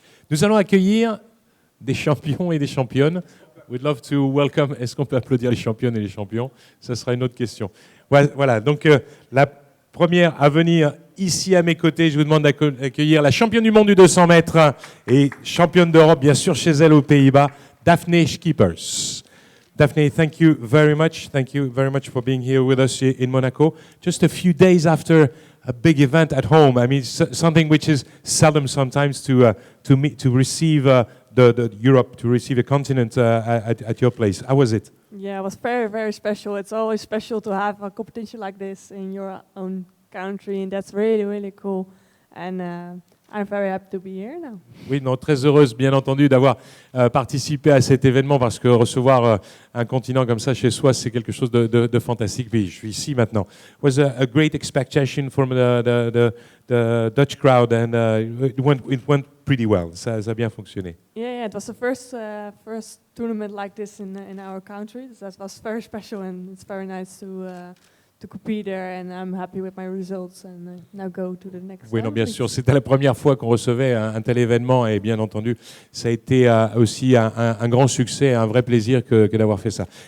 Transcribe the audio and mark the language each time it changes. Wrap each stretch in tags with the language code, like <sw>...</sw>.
<fr>Nous allons accueillir des champions et des championnes.</fr> <en>We'd love to welcome.</en> <fr>Est-ce qu'on peut applaudir les championnes et les champions? Ça sera une autre question. Voilà, donc la première à venir ici à mes côtés, je vous demande d'accueillir la championne du monde du 200 mètres et championne d'Europe, bien sûr, chez elle aux Pays-Bas, Daphne Schippers.</fr> <en>Daphne, thank you very much. Thank you very much for being here with us in Monaco. Just a few days after a big event at home. I mean, something which is seldom sometimes to receive the Europe, to receive a continent at your place. How was it? Yeah, it was very, very special. It's always special to have a competition like this in your own country, and that's really, really cool. And I'm very happy to be here now.</en> <fr>Oui, non, très heureuse, bien entendu, d'avoir participé à cet événement parce que recevoir un continent comme ça chez soi, c'est quelque chose de fantastique. Puis je suis ici maintenant.</fr> <en>It was a great expectation from the Dutch crowd and it went pretty well.</en> <fr>Ça a bien fonctionné.</fr> <en>Yeah, it was the first tournament like this in our country. That was very special, and it's very nice to compete there, and I'm happy with my results, and now go to the next.</en> <fr>Oui, non, bien sûr, c'était la première fois qu'on recevait un tel événement, et bien entendu, ça a été aussi un grand succès, un vrai plaisir que d'avoir fait ça.</fr>